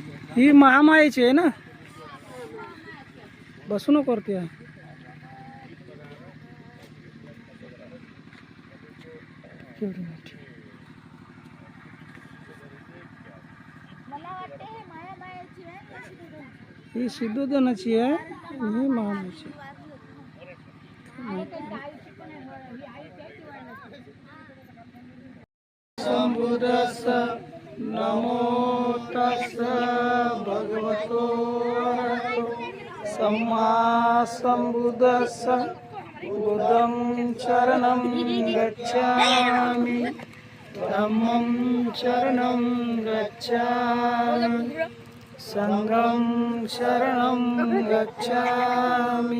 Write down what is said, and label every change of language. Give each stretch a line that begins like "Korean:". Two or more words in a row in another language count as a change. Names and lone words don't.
Marathi: ही महामायेची आहे ना. बसू नको वरती आहे. केवढी मोठी. ही सिद्धोदनाची आहे, ही महामायेची.
Pali: संबुद्धस्स नमो तस्स भगवतो अरहतो सम्मा संबुद्धस्स बुद्धं शरणं गच्छामि धम्मं शरणं गच्छामि संघं शरणं गच्छामि